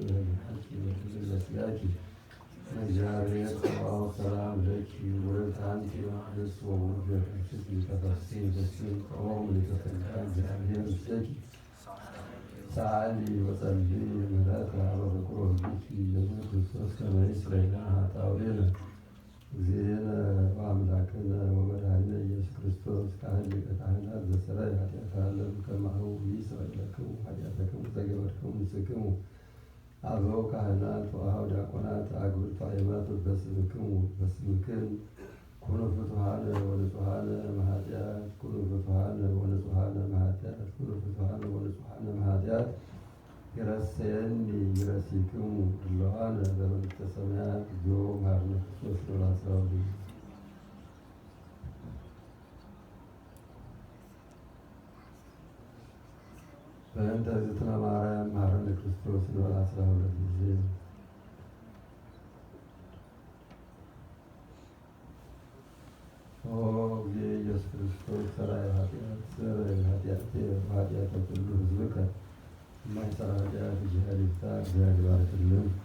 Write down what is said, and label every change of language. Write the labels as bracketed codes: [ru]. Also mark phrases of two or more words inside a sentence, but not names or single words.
[gez] በኅሊናኪ ወድንግል በሥጋኪ እግዚአብሔር ጸባኦት ሰላም ለኪ ውእቱ አንቲ እምአንስት ወውእቱ ፍሬ ተፈሥሒ ፍሥሕት ኦም ሊቀ እግዚአብሔር ምስሌኪ ሰአሊ ወጸልዪ ምሕረተ በፍቁር ወልድኪ ኢየሱስ ክርስቶስ ከመ ይስረይ ለነ ኃጣውኢነ። እግዚእነ ወአምላክነ ወመድኃኒነ ኢየሱስ ክርስቶስ ካህን ሊቀ ካህናት ዘሠረየ ኃጢአተ ዓለም ከማሁ ይስረይ ለክሙ ኃጢአተክሙ ዘገበርክሙ ንስክሙ። አበው ካህናት ወአኀው ዲያቆናት አግብርቱ አእማት በስምክሙ በስምክን ኩኑ ፍቱሐነ ወንጹሐነ እምኃጢአት ኩኑ ፍቱሐነ ወንጹሐነ እምኃጢአት ኩኑ ፍቱሐነ ወንጹሐነ እምኃጢአት። ይረሴየኒ ይረሲክሙ ድሉዋነ በመንግሥተ ሰማያት። እግዚኦ መሐረነ ክርስቶስ ወላስራዊ በእንተ እግዝእትነ ማርያም መሐረነ ክርስቶስ ወላስራ [am] ሁለት ጊዜ። [gez] ኦ እግዚእ ኢየሱስ ክርስቶስ ሠራየ ኃጢአት ስረይ ኃጢአቴ ወኃጢአተ ኩሉ ሕዝብከ [am] የማይሠራ ኃጢአት እግዚአብሔር ይፍታ። እግዚአብሔር ይባርክልን።